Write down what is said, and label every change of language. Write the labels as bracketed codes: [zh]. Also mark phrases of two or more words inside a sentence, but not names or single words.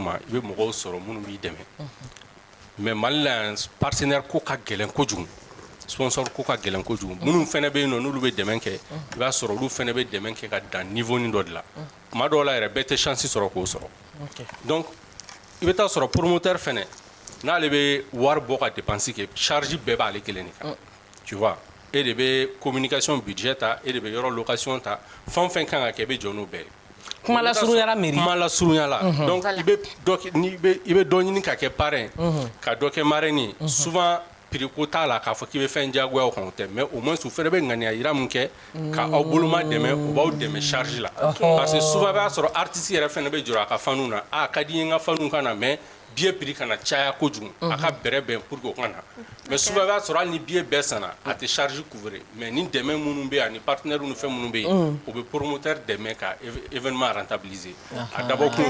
[bm] ma i bɛ mɔgɔw sɔrɔ minnu b'i dɛmɛ mais Mali la yan partenaire ko ka gɛlɛn kojugu sponsor ko ka gɛlɛn kojugu minnu fɛnɛ bɛ yen nɔ n'olu bɛ dɛmɛ kɛ i b'a sɔrɔ olu fɛnɛ bɛ dɛmɛ kɛ ka dan niveau ni dɔ de la tuma dɔw la yɛrɛ bɛɛ tɛ chance sɔrɔ k'o sɔrɔ donc i bɛ taa sɔrɔ promoteur fɛnɛ n'ale bɛ wari bɔ ka dépense kɛ charge bɛɛ b'ale kelen de kan [fr] tu vois [bm] e de bɛ [fr] communication budget [bm] ta e de bɛ yɔrɔ location ta fɛn o fɛn kan ka kɛ i bɛ jɔ n'o bɛɛ ye kuma lasurunyala mairie kuma lasurunyala donc i bɛ dɔ ɲini ka kɛ parrain ka dɔ kɛ [fr] marraine souvent [bm] prix ko t'a la k'a fɔ k'i bɛ fɛn diyagoya o kan o tɛ mais [fr] au moins [bm] u fɛnɛ bɛ ŋaniya yira min kɛ ka aw boloma dɛmɛ u b'aw dɛmɛ charge la [fr] parce que souvent [bm] b'a sɔrɔ artiste yɛrɛ fɛnɛ bɛ jɔrɔ a ka fanu na a ka di n ye n ka fanu ka na [fr] mais billet prix [bm] kana caya kojugu a ka bɛrɛ bɛn [fr] pour que [bm] o ka na [fr] mais souvent [bm] b'a sɔrɔ hali ni billet bɛɛ sanna a tɛ [fr] charge couvrir mais [bm] ni dɛmɛ minnu bɛ yen ani partenaires ni fɛn minnu bɛ yen o bɛ promoteur dɛmɛ ka [fr] événement rentabiliser [bm] a dabɔ kun